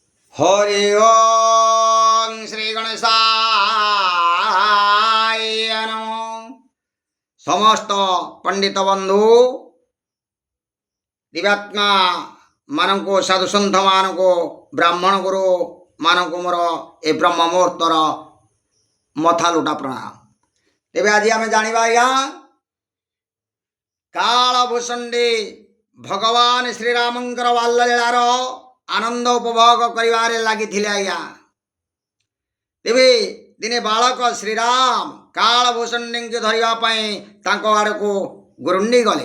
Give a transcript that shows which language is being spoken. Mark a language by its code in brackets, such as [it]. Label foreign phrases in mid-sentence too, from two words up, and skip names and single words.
[sa] हरि ओं श्री गणेशाय नमः। [or] ସମସ୍ତ ପଣ୍ଡିତ ବନ୍ଧୁ ଦିବ୍ୟାତ୍ମା ମାନଙ୍କ ସାଧୁ ସନ୍ଥ ମାନଙ୍କ ବ୍ରାହ୍ମଣ ଗୁରୁ ମାନଙ୍କ ମୋର ଏ ବ୍ରହ୍ମ ମୁହୂର୍ତ୍ତର ମଥା ଲୁଟା ପ୍ରଣାମ। ତେବେ ଆଜି ଆମେ ଜାଣିବା ଆଜ୍ଞା କାଳ ଭୂଷଣ୍ଡୀ ଭଗବାନ ଶ୍ରୀରାମଙ୍କର ବାଲ୍ୟଲୀଳାର ଆନନ୍ଦ ଉପଭୋଗ କରିବାରେ ଲାଗିଥିଲେ ଆଜ୍ଞା। ତେବେ ଦିନେ ବାଳକ ଶ୍ରୀରାମ କାଳ ଭୂଷଣ୍ଡୀ କୁ ଧରିବା ପାଇଁ ତାଙ୍କ ଆଡ଼କୁ ଗୁରୁଣ୍ଡି ଗଲେ।